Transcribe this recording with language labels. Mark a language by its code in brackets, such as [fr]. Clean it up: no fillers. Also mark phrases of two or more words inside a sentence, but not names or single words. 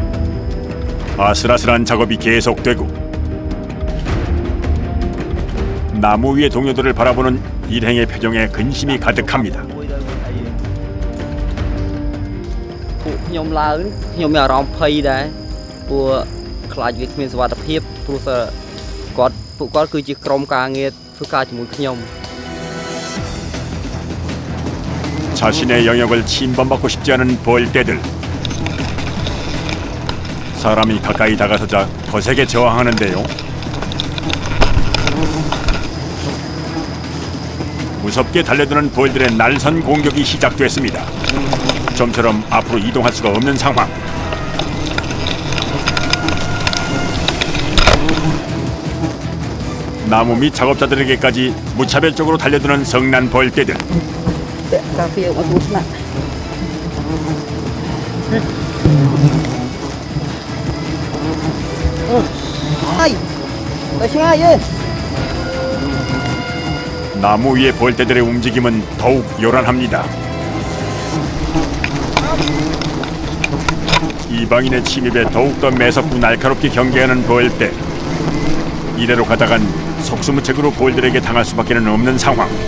[ko] 아슬아슬한 작업이 계속되고 나무 위의 동료들을 바라보는 일행의 표정에 근심이 가득합니다. [km] ពួកខ្ញុំឡើងខ្ញុំមានអារម្មណ៍ភ័យដែរព្រោះខ្លាចវាគ្មានសុវត្ថិភាពព្រោះពួកគាត់គឺជាក្រុមការងារធ្វើការជាមួយខ្ញុំ [ko] 자신의 영역을 침범받고 싶지 않은 벌떼들. 사람이 가까이 다가서자 거세게 저항하는데요. 무섭게 달려드는 벌들의 날선 공격이 시작됐습니다. 좀처럼 앞으로 이동할 수가 없는 상황. 나무 밑 작업자들에게까지 무차별적으로 달려드는 성난 벌떼들. [km] កាហ្វេអត់ទោះស្នាក់ហើយទៅឆ្ងាយទេ [ko] 나무 위의 벌떼들의 움직임은 더욱 요란합니다. 이방인의 침입에 더욱더 매섭고 날카롭게 경계하는 벌떼. 이대로 가다간 속수무책으로 벌들에게 당할 수밖에 없는 상황.